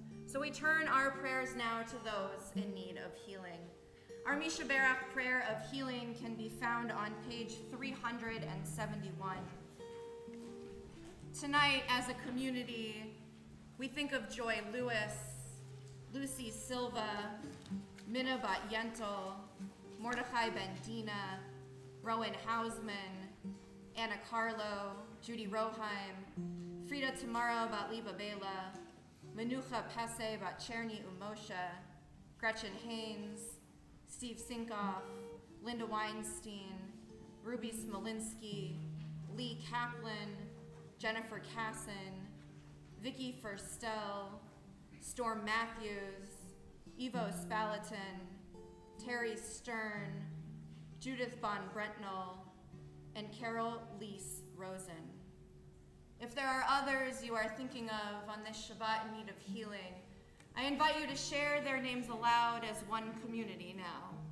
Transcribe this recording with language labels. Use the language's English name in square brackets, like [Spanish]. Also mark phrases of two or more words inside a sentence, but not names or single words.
[English] So we turn our prayers now to those in need of healing. Our Misha Barak prayer of healing can be found on page 371. Tonight, as a community, we think of Joy Lewis, Lucy Silva, Minna Bat Yentel, Mordechai Ben Dina, Rowan Hausman, Anna Carlo, Judy Roheim, Frida Tamara Bat Liba Bela, Menucha Pese Bat Cherny Umosha, Gretchen Haynes, Steve Sinkoff, Linda Weinstein, Ruby Smolinski, Lee Kaplan, Jennifer Casson, Vicky Furstel, Storm Matthews, Ivo Spalatin, Terry Stern, Judith Von Brentnell, and Carol Lease Rosen. If there are others you are thinking of on this Shabbat in need of healing, I invite you to share their names aloud as one community now.